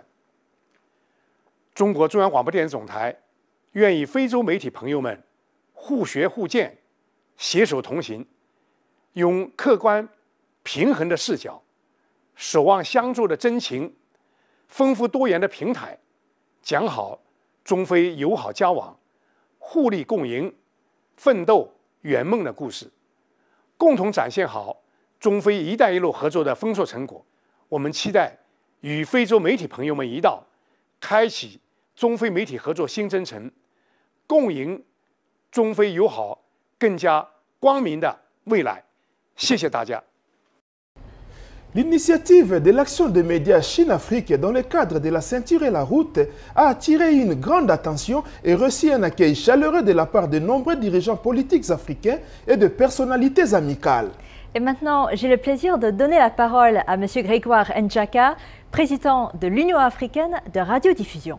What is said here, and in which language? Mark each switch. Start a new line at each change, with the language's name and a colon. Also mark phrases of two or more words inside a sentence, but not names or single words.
Chinese: 中国中央广播电视总台愿与非洲媒体朋友们互学互鉴，携手同行，用客观平衡的视角，守望相助的真情，丰富多元的平台，讲好中非友好交往、互利共赢、奋斗圆梦的故事，共同展现好中非“一带一路”合作的丰硕成果。我们期待与非洲媒体朋友们一道，开启中非媒体合作新征程，共赢中非友好更加光明的未来。谢谢大家。
French: L'initiative de l'action des médias Chine-Afrique dans le cadre de la ceinture et la route a attiré une grande attention et reçu un accueil chaleureux de la part de nombreux dirigeants politiques africains et de personnalités amicales. Et maintenant, j'ai le plaisir de donner la parole à M. Grégoire Ndjaka, président de l'Union africaine de radiodiffusion.